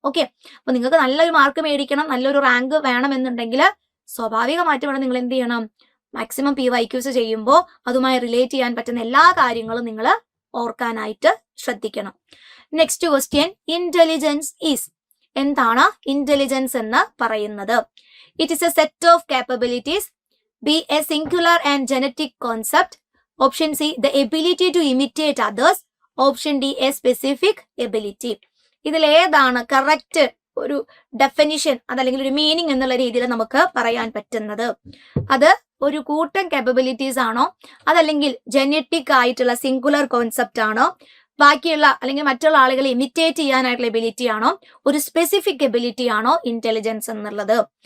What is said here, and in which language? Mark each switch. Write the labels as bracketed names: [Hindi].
[Malayalam] Okay, അപ്പൊ നിങ്ങൾക്ക് നല്ലൊരു മാർക്ക് മേടിക്കണം, നല്ലൊരു റാങ്ക് വേണമെന്നുണ്ടെങ്കിൽ സ്വാഭാവികമായിട്ടും ഇവിടെ നിങ്ങൾ എന്ത് ചെയ്യണം, മാക്സിമം PYQs ചെയ്യുമ്പോൾ അതുമായി റിലേറ്റ് ചെയ്യാൻ പറ്റുന്ന എല്ലാ കാര്യങ്ങളും നിങ്ങൾ ഓർക്കാനായിട്ട് ശ്രദ്ധിക്കണം. [English] Next question, intelligence is. [Malayalam] എന്താണ് ഇന്റലിജൻസ് എന്ന് പറയുന്നത്? [English] It is a set of capabilities, B, a singular and genetic concept. Option C, the ability to imitate others. Option D, a specific ability. [Malayalam] ഇതിൽ ഏതാണ് കറക്റ്റ് ഒരു ഡെഫിനിഷൻ അതല്ലെങ്കിൽ ഒരു meaning എന്നുള്ള രീതിയിൽ നമുക്ക് പറയാൻ പറ്റുന്നത്? അത് ഒരു കൂട്ടം കാപ്പബിലിറ്റീസ് ആണോ, അതല്ലെങ്കിൽ ജനറ്റിക് ആയിട്ടുള്ള സിംഗുലർ കോൺസെപ്റ്റ് ആണോ, ബാക്കിയുള്ള അല്ലെങ്കിൽ മറ്റുള്ള ആളുകളെ ഇമിറ്റേറ്റ് ചെയ്യാനായിട്ടുള്ള എബിലിറ്റി ആണോ, ഒരു സ്പെസിഫിക് എബിലിറ്റി ആണോ ഇന്റലിജൻസ് എന്നുള്ളത്?